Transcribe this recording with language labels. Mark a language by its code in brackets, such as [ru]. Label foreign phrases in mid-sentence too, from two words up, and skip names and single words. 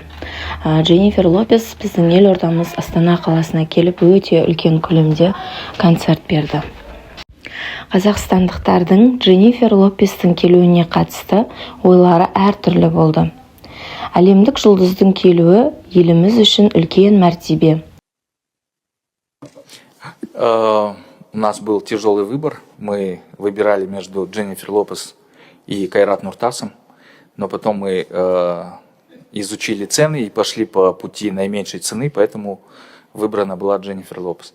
[kk] Дженнифер Лопес біздің елордамыз Астана қаласына келіп өте үлкен көлемде концерт берді. Қазақстандықтардың Дженнифер Лопестің келуіне қатысты ойлары әртүрлі болды. Әлемдік жұлдыздың келуі еліміз үшін үлкен мәртебе. [ru] У нас был тяжелый выбор. Мы выбирали между Дженнифер Лопес и Кайрат Нуртасом, но потом мы изучили цены и пошли по пути наименьшей цены, поэтому выбрана была Дженнифер Лопес.